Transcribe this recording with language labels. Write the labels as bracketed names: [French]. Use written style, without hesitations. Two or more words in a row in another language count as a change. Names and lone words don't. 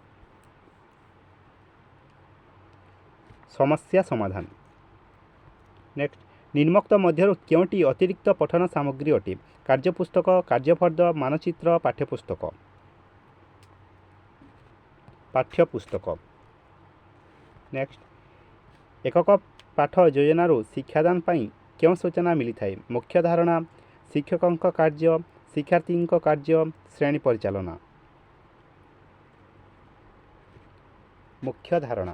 [Odia] ସମସ୍ୟା ସମାଧାନ। ନେକ୍ସଟ, ନିମ୍ନୋକ୍ତ ମଧ୍ୟରୁ କେଉଁଟି ଅତିରିକ୍ତ ପଠନ ସାମଗ୍ରୀ ଅଟେ? କାର୍ଯ୍ୟପୁସ୍ତକ, କାର୍ଯ୍ୟଫର୍ଦ୍ଦ, ମାନଚିତ୍ର, ପାଠ୍ୟପୁସ୍ତକ। पाठ्यपुस्तक। ନେକ୍ସଟ ଏକକ ପାଠ ଯୋଜନାରୁ ଶିକ୍ଷାଦାନ ପାଇଁ କେଉଁ ସୂଚନା ମିଳିଥାଏ? ମୁଖ୍ୟ ଧାରଣା, ଶିକ୍ଷକଙ୍କ କାର୍ଯ୍ୟ, ଶିକ୍ଷାର୍ଥୀଙ୍କ କାର୍ଯ୍ୟ, ଶ୍ରେଣୀ ପରିଚାଳନା। ମୁଖ୍ୟ ଧାରଣା।